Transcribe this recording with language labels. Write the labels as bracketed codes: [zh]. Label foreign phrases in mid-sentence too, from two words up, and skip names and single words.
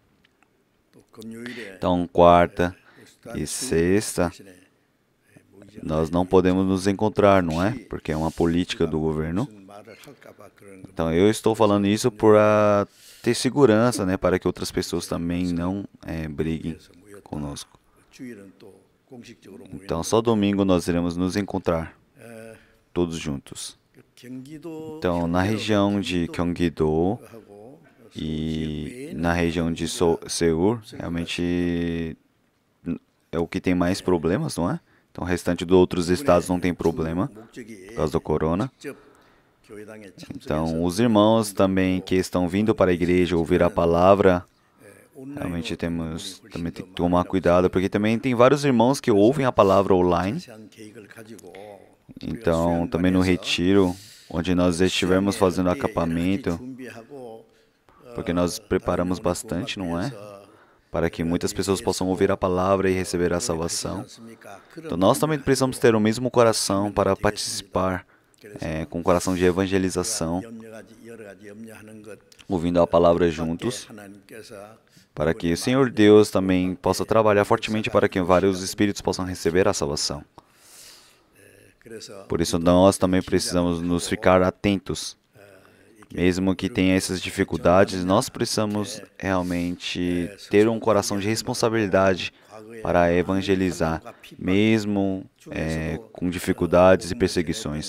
[pt] Então, quarta e sexta, nós não podemos nos encontrar, não é? Porque é uma política do governo. Então, eu estou falando isso para ter segurança, né? Para que outras pessoas também não briguem. conosco. [ko] 주일은 또 공식적으로 [pt] Então, só domingo nós iremos nos encontrar, 에, todos juntos. [ko] 경기도 [pt] Então, na região de Gyeonggi-do [ko] 하고 [pt] e na região de Seul, realmente é o que tem mais problemas, não é? Então, o restante dos outros estados não tem problema por causa do corona. [ko] 직접 교회당에 [pt] Então, os irmãos também que estão vindo para a igreja ouvir a palavra, realmente temos também tem que tomar cuidado, porque também tem vários irmãos que ouvem a palavra online. [ko] 참석한 계획을 가지고 [pt] Então, também no retiro, onde nós estivermos fazendo acampamento, [ko] 준비하고 [pt] porque nós preparamos bastante, não é? Para que muitas pessoas possam ouvir a palavra e receber a salvação. Então, nós também precisamos ter o mesmo coração para participar, com o coração de evangelização, [ko] 여러 가지 염려하는 것 [pt] ouvindo a palavra juntos, [ko] 하나님께서 [pt] para que o Senhor Deus também possa trabalhar fortemente para que vários espíritos possam receber a salvação. [ko] 그래서 [pt] Por isso, nós também precisamos nos ficar atentos. Mesmo que tenha essas dificuldades, nós precisamos realmente ter um coração de responsabilidade para evangelizar, mesmo com dificuldades e perseguições.